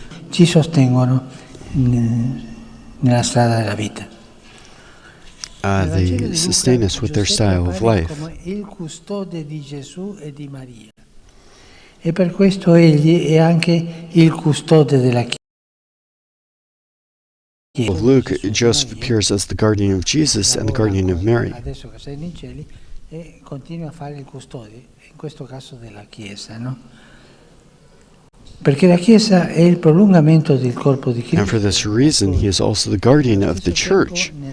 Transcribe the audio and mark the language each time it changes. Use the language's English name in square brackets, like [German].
[Italian] Ci sostengono nella strada della vita. [English] They sustain us with their style of life. [Italian] Il custode di Gesù e di Maria. E per questo egli è anche il custode della Chiesa. [English] Of Luke, Joseph appears as the guardian of Jesus and the guardian of Mary. [Italian] Adesso che sei nei cieli e continua a fare il custode, in questo caso della Chiesa, no? Perché la Chiesa è il prolungamento del corpo di Cristo. [English] And for this reason, he is also the guardian of the church.